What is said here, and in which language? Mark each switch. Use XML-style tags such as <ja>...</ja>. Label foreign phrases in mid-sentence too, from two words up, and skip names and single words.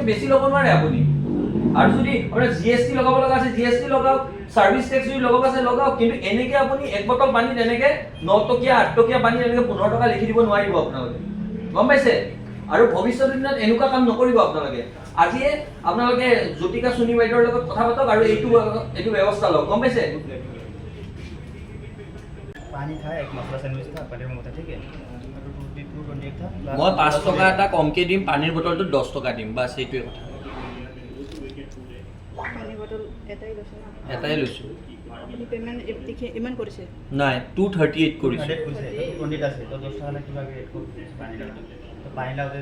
<as>বেছি ল'ব নোৱাৰে আপুনি আৰু যদি আপোনাৰ GST লগাব লগা আছে GST লগাওক সাৰ্ভিস টেক্স যদি লগাব আছে লগাওক কিন্তু এনেকৈ আপুনি এক বটল পানী তেনেকৈ 9 টকীয়া 8 টকীয়া পানী এনেকৈ 15 টকা লিখি দিব নোৱাৰিব আপোনালোকে গম পাইছে আৰু ভৱিষ্যত দিনত এনেকুৱা কাম নকৰিব আপোনালোকে আজিয়ে আপোনালোকে জ্যোতিকা সোনি বাইদেউৰ লগত কথা পাতক আৰু এইটো ব্যৱস্থা লওক গম পাইছে</as> <hi>पानी था एक मसाला सैंडविच था पनीर में था ठीक है 220 था</hi> <as>মই 5 টকা এটা কমকৈ দিম পানীৰ বটলটো 10 টকা দিম বাস এইটোৱে কথা পানী বটল এটাই লৈছে না এটাই লৈছো আপুনি পেমেন্ট ইমান কৰিছে নাই 238 কৰিছো 100 কৰিছে 20 আছে তো 10 টাকা কিবা পানী লাগবে তো পানী লাগবে</as>